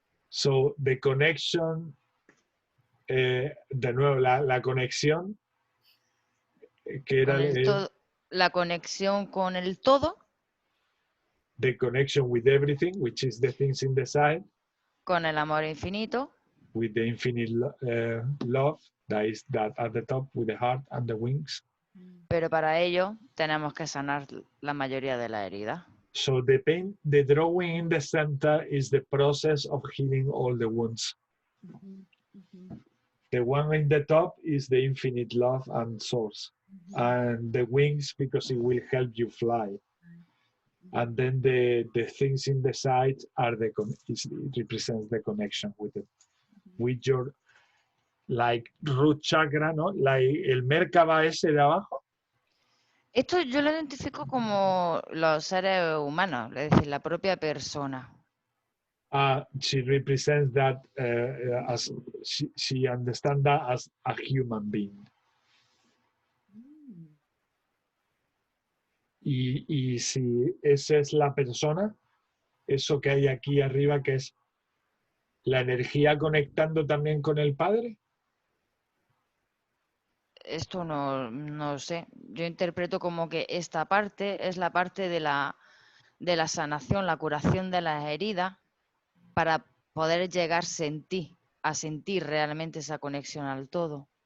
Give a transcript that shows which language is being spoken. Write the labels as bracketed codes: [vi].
[en] So the connection, [es] de nuevo, la conexión, que era la conexión con el todo. [en] The connection with everything, which is the things in the side. [es] Con el amor infinito. [en] With the infinite love, that is that at the top, with the heart and the wings. [es] Pero para ello tenemos que sanar la mayoría de la herida. [en] So the drawing in the center is the process of healing all the wounds. The one in the top is the infinite love and source. And the wings, because it will help you fly. And then the things in the side are it represents the connection with your like root chakra, ¿no? [es] Like el Merkaba ese de abajo. Esto yo lo identifico como los seres humanos, es decir, la propia persona. [en] She represents that as she understands that as a human being. [es] Y si esa es la persona, eso que hay aquí arriba, que es la energía conectando también con el Padre. Esto no sé. Yo interpreto como que esta parte es la parte de la sanación, la curación de las heridas, para poder llegar a sentir realmente esa conexión al todo.